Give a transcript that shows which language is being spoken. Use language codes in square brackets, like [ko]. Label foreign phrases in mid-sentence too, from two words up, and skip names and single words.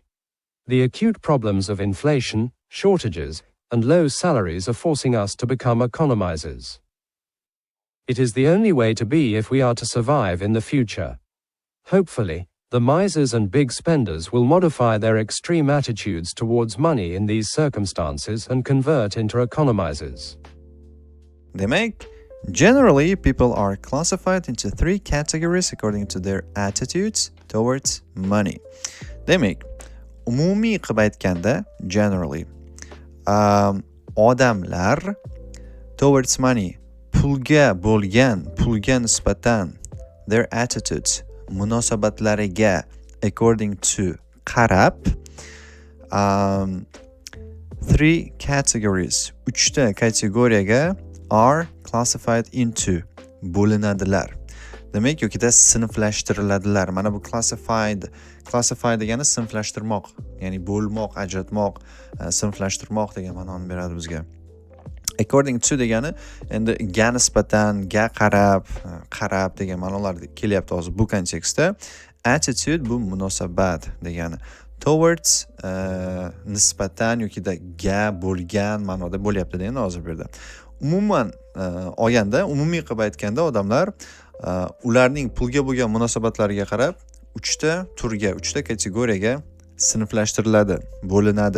[en] The acute problems of inflation, shortages, and low salaries are forcing us to become economizers. It is the only way to be if we are to survive in the future. Hopefully, the misers and big spenders will modify their extreme attitudes towards money in these circumstances and convert into economizers. [uz] Demak, [en] generally people are classified into three categories according to their attitudes towards money. [uz] Demak, umumiy qilib aytganda generally odamlar [en] towards money, [uz] pulga nisbatan [en] their attitudes, [uz] munosabatlariga [en] according to [uz] qarab [en] three categories, [uz] uchta kategoriyaga [en] are classified into [uz] bo'linadilar. Demak, yokida sinflashtiriladilar. Mana bu classify degani sinflashtirmoq, ya'ni bo'lmoq, ajratmoq, sinflashtirmoq degan ma'noni beradi bizga. [en] According to [uz] degani endi ga nisbatan, ga qarab degan ma'nolar kelyapti hozir bu kontekstda. Attitude bu munosabat degani. Towards nisbatan yokida ga bo'lgan ma'noda bo'lyapti degan hozir bu yerda. Umuman olganda, umumiy qilib aytganda odamlar ularning pulga bo'lgan munosabatlariga qarab uchta turga, uchta kategoriyaga sinflashtiriladi, bo'linadi.